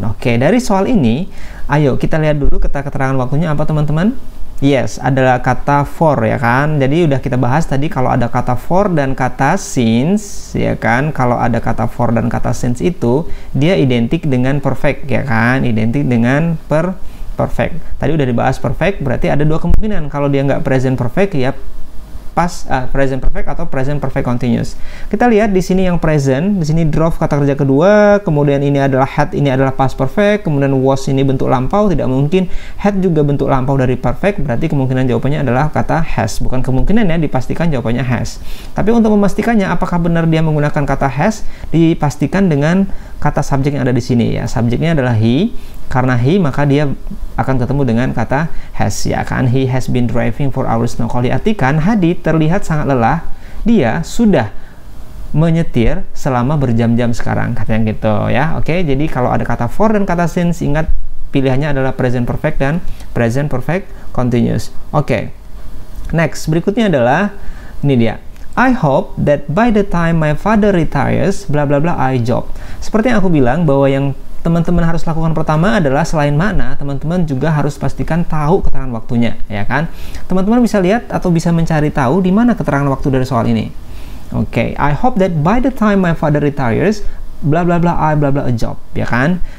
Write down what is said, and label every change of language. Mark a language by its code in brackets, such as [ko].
[id] Oke, dari soal ini, ayo kita lihat dulu keterangan waktunya apa teman-teman? Yes, adalah kata for ya kan. Jadi udah kita bahas tadi kalau ada kata for dan kata since ya kan. Kalau ada kata for dan kata since itu dia identik dengan perfect ya kan. Identik dengan perfect. Tadi udah dibahas perfect, berarti ada dua kemungkinan. Kalau dia nggak present perfect ya present perfect atau present perfect continuous. Kita lihat di sini yang present, di sini drove kata kerja kedua, kemudian ini adalah had, ini adalah past perfect, kemudian was ini bentuk lampau, tidak mungkin had juga bentuk lampau dari perfect, berarti kemungkinan jawabannya adalah kata has. Bukan kemungkinan ya, dipastikan jawabannya has. Tapi untuk memastikannya apakah benar dia menggunakan kata has, dipastikan dengan kata subjek yang ada di sini ya. Subjeknya adalah he. Karena he, maka dia akan ketemu dengan kata has ya kan. [en] He has been driving 4 hours now. [id] Kalau diartikan, Hadi terlihat sangat lelah. Dia sudah menyetir selama berjam-jam sekarang, katanya gitu ya. Oke, jadi kalau ada kata for dan kata since, ingat pilihannya adalah present perfect dan present perfect continuous. Oke. Next, berikutnya adalah ini dia. [en] I hope that by the time my father retires, bla bla bla, I job. [id] Seperti yang aku bilang bahwa yang teman-teman harus lakukan pertama adalah selain mana, teman-teman juga harus pastikan tahu keterangan waktunya, ya kan? Teman-teman bisa lihat atau bisa mencari tahu di mana keterangan waktu dari soal ini. [en] Oke, I hope that by the time my father retires, bla bla bla, I bla bla a job, [id] ya kan?